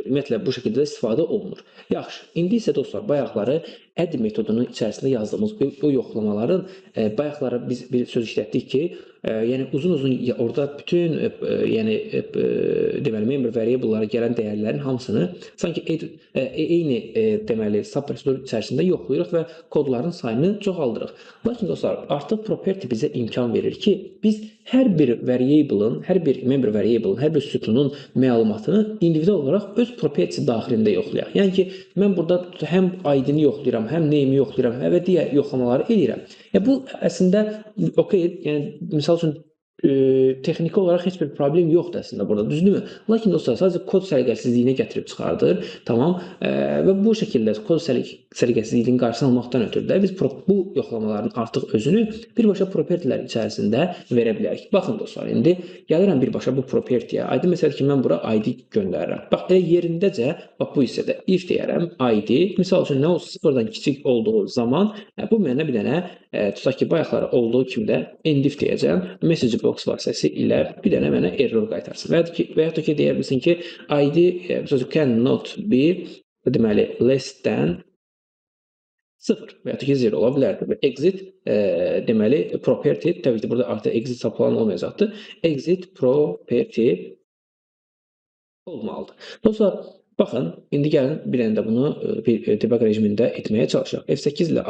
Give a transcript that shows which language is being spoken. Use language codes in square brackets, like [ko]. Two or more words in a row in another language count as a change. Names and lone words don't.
[az] Ümumiyyətlə, bu şəkildə istifadə olunur. Yaxşı, indi isə dostlar, bayaqları add metodunun içərisində yazdığımız bu yoxlamaların bayaqları biz bir söz işlətdik ki, yəni uzun-uzun orada bütün deməli [en] member variable-lara [az] gələn dəyərlərin hamısını sanki eyni deməli sub-prosedur içərisində yoxlayırıq və kodların sayını çoxaldırıq. Lakin dostlar, artıq property bizə imkan verir ki, biz hər bir variable-ın, hər bir [en] member variable-ın, [az] hər bir sütunun məlumatını individual olaraq öz property daxilində yoxlayaq. Yəni ki, mən burada həm ID-ni yoxlayıram, həm name-i yoxlayıram və digər yoxlamaları edirəm. Bu əslində okey, yəni misal üçün texniki olaraq heç bir problem yoxdur əslində burada, düzdürmü? Lakin dostlar, sadəcə kod səliqəsizliyinə gətirib çıxardır, tamam, və bu şəkildə kod səliqəsizliyinin qarşısını almaqdan ötürü də biz bu yoxlamaların artıq özünü birbaşa propertylər içərisində verə bilərik. Baxın dostlar, indi gəlirəm birbaşa bu propertyyə. ID məsələ ki, mən bura ID göndərirəm. Bax, elə yerindəcə, bax bu hissədə if deyərəm, ID, misal üçün nə olsa sıfırdan kiçik olduğu zaman, bu mənə bir dənə, tutaq ki, bayaqları olduğu kimi də endif deyəcəm, [en] message box [az] vasitəsi ilə bir dənə mənə error qaytarsın. Və yaxud da ki, deyə bilsin ki, [en] ID cannot be, [az] deməli, [en] less than 0 [az] və yaxud da ki, 0 ola bilərdir. Və exit, deməli, property, təbii ki, burada artıq exit sapılan olmayacaqdır. [en] Exit property olmalıdır. [az] Dostlar, baxın, indi gəlin bir dənə də bunu bir debug rejimində etməyə çalışaq.